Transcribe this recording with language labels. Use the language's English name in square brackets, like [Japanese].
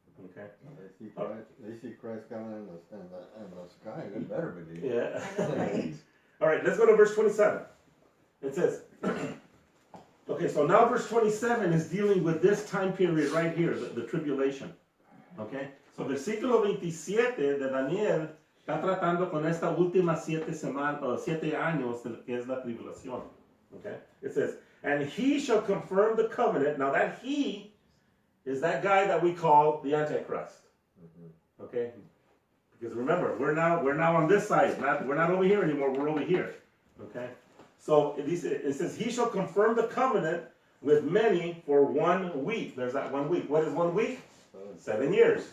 [English] Okay? They see Christ coming in the sky, they better believe. Yeah. I know, right? All right, let's go to verse 27. It says, okay, so now verse 27 is dealing with this time period right here, the tribulation. [Spanish] Okay, so versículo 27 de Daniel está tratando con esta última 7 años de lo que es la tribulación. [English] Okay, it says, and he shall confirm the covenant. Now that he is that guy that we call the Antichrist. Okay, because remember, we're now on this side. We're not over here anymore. We're over here. Okay. So it says he shall confirm the covenant with many for 1 week. There's that 1 week. What is 1 week? 7 years.